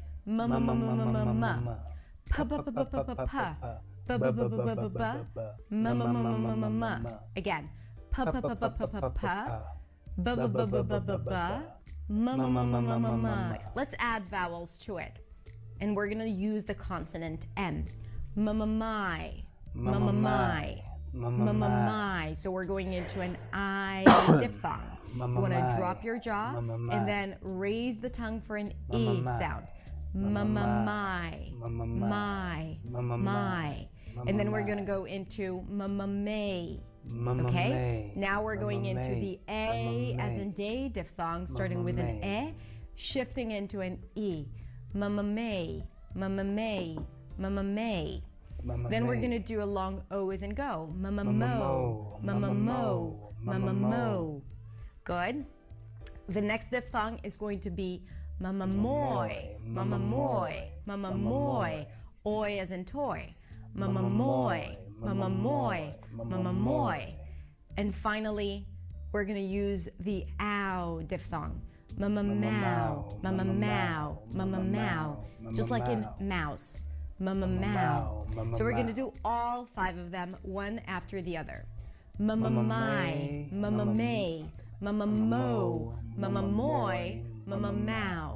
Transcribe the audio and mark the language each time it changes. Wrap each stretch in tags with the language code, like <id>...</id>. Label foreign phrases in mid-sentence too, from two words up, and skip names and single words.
<en>Ma ma ma ma ma ma ma. Pa pa pa pa pa pa pa. Ba ba ba ba ba ba ba. Ma ma ma ma ma ma ma. Again. Pa pa pa pa pa pa pa. Ba ba ba ba ba ba ba. Ma ma ma ma ma ma ma. Let's add vowels to it. And we're gonna use the consonant M. Ma ma my. Ma ma my. Ma ma my. So we're going into an I diphthong. You want to drop your jaw and then raise the tongue for an E sound. Ma-ma-my, my, my. And then we're going to go into ma-ma-may. Okay? Now we're going into the A as in day diphthong, starting with an E, shifting into an E. Ma-ma-may, ma-ma-may, ma-ma-may. Then we're going to do a long O as in go. Ma-ma-mo, ma-ma-mo, ma-ma-mo. Good. The next diphthong is going to be mama-moy, mama-moy, mama-moy. Oi as in toy. Mama-moy, mama-moy, mama-moy. And finally, we're going to use the ow diphthong. Mama-mow, mama-mow, mama-mow. Just like in mouse. Mama-mow. So we're going to do all 5 of them, one after the other. Mama-my, mama-may, mama-mo, mama-moy, mama-mow.</en>